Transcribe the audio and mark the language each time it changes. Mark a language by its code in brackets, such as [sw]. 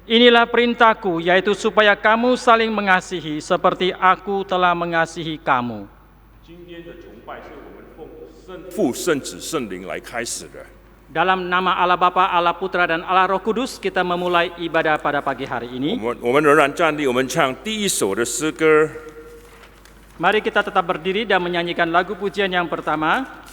[id] Inilah perintahku, yaitu supaya kamu saling mengasihi seperti aku telah mengasihi kamu. [zh] 今天的崇拜是我们奉父、圣子、圣灵来开始的。 [id] Dalam nama Allah Bapa, Allah Putra, dan Allah Roh Kudus, kita memulai ibadah pada pagi hari ini. [zh] 我们仍然站立，我们唱第一首的诗歌。 [id] Mari kita tetap berdiri dan menyanyikan lagu pujian yang pertama.